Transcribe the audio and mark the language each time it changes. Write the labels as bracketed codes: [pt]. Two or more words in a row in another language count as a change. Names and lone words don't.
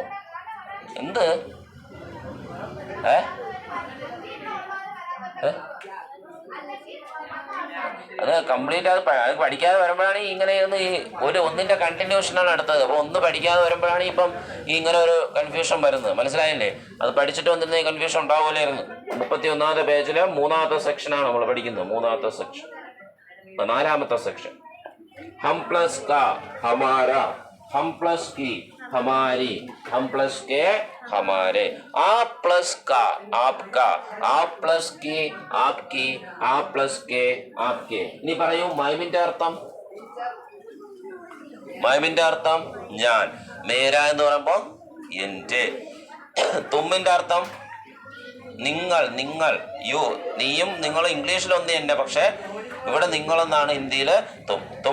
[ml] എന്ത് അത് കംപ്ലീറ്റ് അത് പഠിക്കാതെ വരുമ്പോഴാണ് ഇങ്ങനെ ഒന്നിന്റെ കണ്ടിന്യൂഷനാണ് അടുത്തത്. അപ്പോൾ ഒന്ന് പഠിക്കാതെ വരുമ്പോഴാണ് ഇപ്പം ഇങ്ങനെ ഒരു കൺഫ്യൂഷൻ വരുന്നത്. മനസ്സിലായില്ലേ? അത് പഠിച്ചിട്ട് വന്നിരുന്ന ഈ കൺഫ്യൂഷൻ ഉണ്ടാവില്ലായിരുന്നു. 31ാമത്തെ പേജില് 3ാമത്തെ സെക്ഷനാണ് നമ്മൾ പഠിക്കുന്നത്. 3ാമത്തെ സെക്ഷൻ, 4ാമത്തെ സെക്ഷൻ. [hi] हम प्लस का हमारा, हम प्लस की हमारी, हम प्लस के हमारे. आप प्लस का आपका, आप प्लस की आपकी, आप प्लस के आपके. [ml] ഇനി പറയൂ മൈമിന്റെ അർത്ഥം. മൈമിന്റെ അർത്ഥം ഞാൻ. മേര എന്ന് പറയുമ്പോ എൻ്റെ. തുമ്മിന്റെ അർത്ഥം നിങ്ങൾ, നിങ്ങൾ, യു. നീയും നിങ്ങളും ഇംഗ്ലീഷിലൊന്നും എന്നെ, പക്ഷെ ഇവിടെ നിങ്ങളെന്നാണ് ഹിന്ദിയിൽ തും, തും.